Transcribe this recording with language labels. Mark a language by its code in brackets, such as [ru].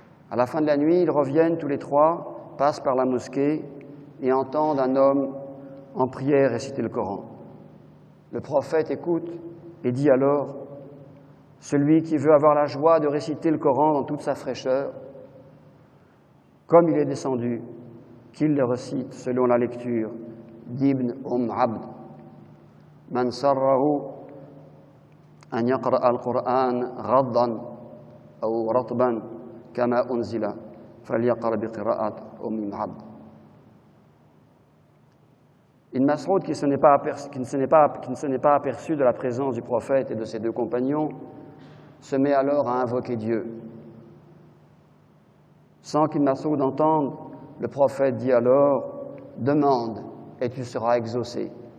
[fr] À la fin de la nuit, ils reviennent tous les trois, passent par la mosquée et entendent un homme en prière réciter le Coran. Le prophète écoute et dit alors, « Celui qui veut avoir la joie de réciter le Coran dans toute sa fraîcheur, comme il est descendu, qu'il le récite selon la lecture d'Ibn Abd. [ar] من سره أن يقرأ القرآن غضا أو رطبا كما أنزل فليقرأ بقراءة أم عبد. [fr] Ibn Mas'ud, qui ne s'en est pas aperçu de la présence du prophète et de ses deux compagnons, se met alors à invoquer Dieu. Sans qu'Ibn Mas'ud entende, le prophète dit alors « Demande et tu seras exaucé.